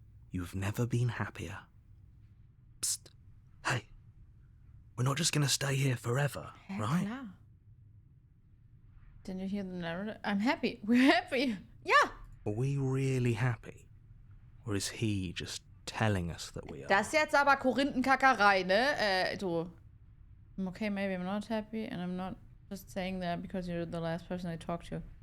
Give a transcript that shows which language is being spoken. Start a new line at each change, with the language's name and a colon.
English: You've never been happier. Psst. Hey. We're not just going to stay here forever,
German: ja,
English: right?
German: klar.
English: Didn't you hear the narrative? I'm happy. We're happy. Ja. Are we really happy? Or is he just telling us that we are?
German: Das ist jetzt aber Korinthenkackerei, ne? Du.
English: I'm okay, maybe I'm not happy and I'm not just saying that because you're the last person I talked to.